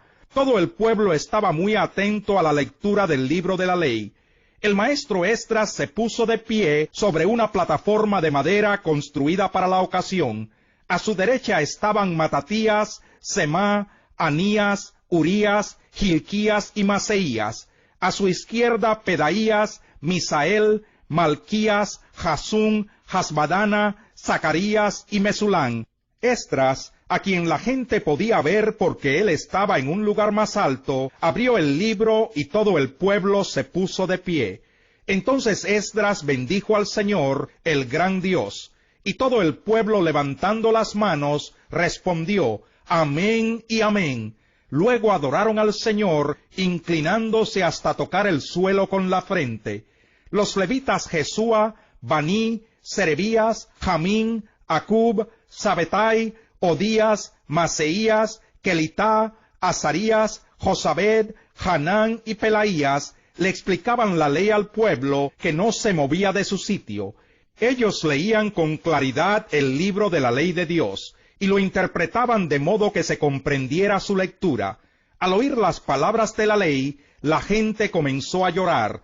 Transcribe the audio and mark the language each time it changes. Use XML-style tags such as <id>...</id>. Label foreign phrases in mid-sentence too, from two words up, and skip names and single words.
<es>Todo el pueblo estaba muy atento a la lectura del libro de la ley. El maestro Esdras se puso de pie sobre una plataforma de madera construida para la ocasión. A su derecha estaban Matatías, Semá, Anías, Urías, Gilquías y Maseías. A su izquierda Pedaías, Misael, Malquías, Jasún, Hasbadana, Zacarías y Mesulán. Esdras, a quien la gente podía ver porque él estaba en un lugar más alto, abrió el libro y todo el pueblo se puso de pie. Entonces Esdras bendijo al Señor, el gran Dios, y todo el pueblo levantando las manos respondió: Amén y amén. Luego adoraron al Señor, inclinándose hasta tocar el suelo con la frente. Los levitas Jesúa, Baní, Serebías, Jamín, Acub, Sabetai, Odías, Maseías, Kelitá, Azarías, Josabed, Hanán y Pelaías le explicaban la ley al pueblo, que no se movía de su sitio. Ellos leían con claridad el libro de la ley de Dios, y lo interpretaban de modo que se comprendiera su lectura. Al oír las palabras de la ley, la gente comenzó a llorar.</es>